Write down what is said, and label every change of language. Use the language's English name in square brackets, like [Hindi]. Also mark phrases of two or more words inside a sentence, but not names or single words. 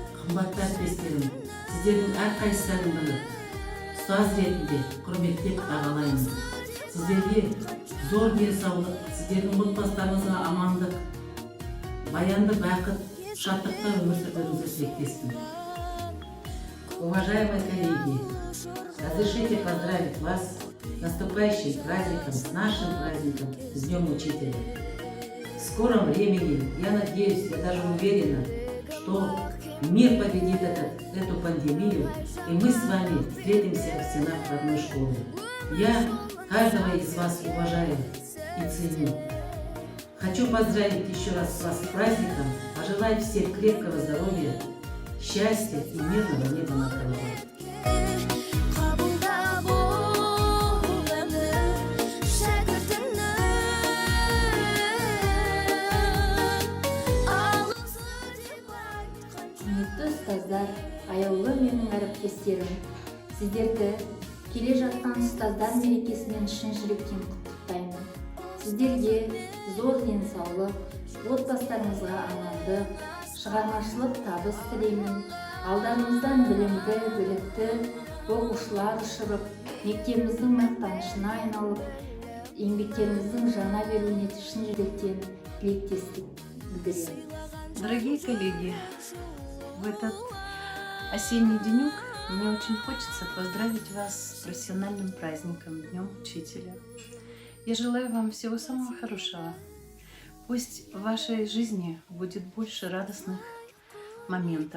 [Kazakh] Қымбатты әріптестерім, сіздердің әрқайсыларыңды ұстаз ретінде құрметтеп бағалаймын. Сіздерге зор денсаулық, сіздердің отбасыларыңызға амандық, баянды бақыт, шаттықта өмір сүруіңізді тілектеспін. [Russian] Уважаемые коллеги, разрешите поздравить вас с наступающим праздником, с нашим праздником, с Днем Учителя. В скором времени, я надеюсь, я даже уверена, что мир победит эту пандемию, и мы с вами встретимся в стенах родной школы. Я каждого из вас уважаю и ценю. Хочу поздравить еще раз вас с праздником, пожелать всем крепкого здоровья, счастья и мирного неба над головой. [Kazakh] Құрметті ұстаздар, аяулы менің әріптестерім, сіздерді келе жатқан ұстаздар мерекесімен шын жүректен құттықтаймын. Сіздерге зор денсаулық, отбасыларыңызға амандық, шығармашылық табыс тілеймін. Алдарыңыздан білімді, білікті оқушылар ұшырып, мектебіміздің мақтанышына айналып, еңбектеріңіздің жана беруіне шын жүректен тілектестік білдіремін. [Russian] Дорогие коллеги, в этот осенний денек мне очень хочется поздравить вас с профессиональным праздником, Днем Учителя. Я желаю вам всего самого хорошего. Пусть в вашей жизни будет больше радостных моментов.